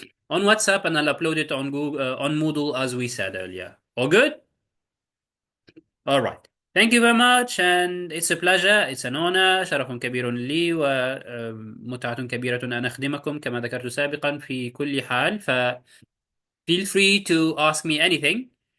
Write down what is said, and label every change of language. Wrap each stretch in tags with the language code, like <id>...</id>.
<en>on WhatsApp, and I'll upload it on Google, on Moodle as we said earlier. All good? All right. Thank you very much, and it's a pleasure. It's an honor.</en> <ar>شرف كبير لي ومتعة كبيرة أن أخدمكم كما ذكرت سابقا في كل حال.</ar> <en>feel free to ask me anything.</en>